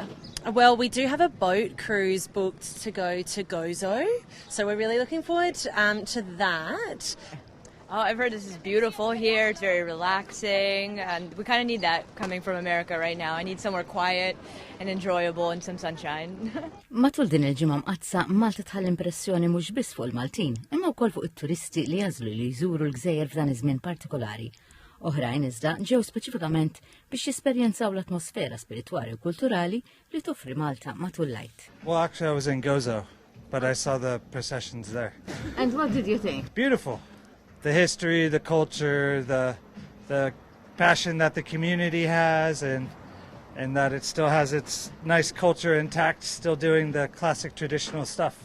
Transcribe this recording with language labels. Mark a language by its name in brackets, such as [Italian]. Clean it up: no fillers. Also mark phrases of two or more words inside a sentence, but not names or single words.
[English] Well, we do have a boat cruise booked to go to Gozo, so we're really looking forward to that. Oh, I've heard this is beautiful here, it's very relaxing, and we kind of need that coming from America right now. I need somewhere quiet and enjoyable and some sunshine. [Maltese] Matul din il-ġimgħa mqazza Malta tħall impressjoni mhux biss fuq il-Maltin, imma wkoll fuq it-turisti li jażlu li jżuru l-gżejjer f'dan iż-żmien partikolari. Oħrajn iżda ġew speċifikament biex jesperjenzaw l-atmosfera spiritwali u kulturali li toffri Malta matul l-Għid. [English] Well, actually I was in Gozo, but I saw the processions there. And what did you think? Beautiful. The history, the culture, the passion that the community has, and that it still has its nice culture intact, still doing the classic traditional stuff.